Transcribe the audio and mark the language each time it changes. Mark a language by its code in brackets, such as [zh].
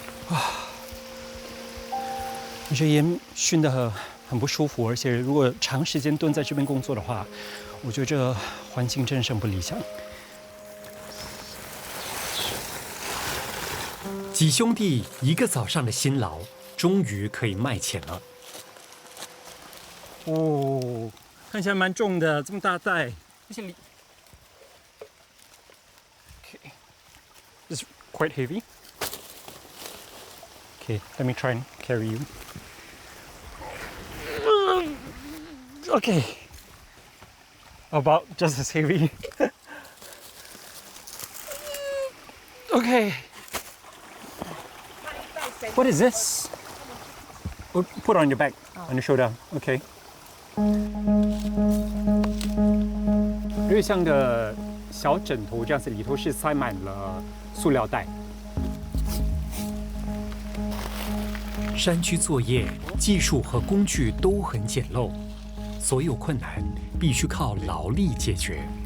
[zh] 哇，这烟熏得很不舒服，而且如果长时间蹲在这边工作的话，我觉得这个环境真是很不理想。几兄弟1个早上的辛劳，终于可以卖钱了。哦，看起来蛮重的，这么大袋。这些 [en] Okay, this is quite heavy. Okay, let me try and carry you. Okay, about just as heavy. Okay. What is this? We'll put it on your back, on your shoulder. Okay. [zh] 瑞香的小枕头这样子，里头是塞满了塑料袋。山区作业技术和工具都很简陋，所有困难必须靠劳力解决。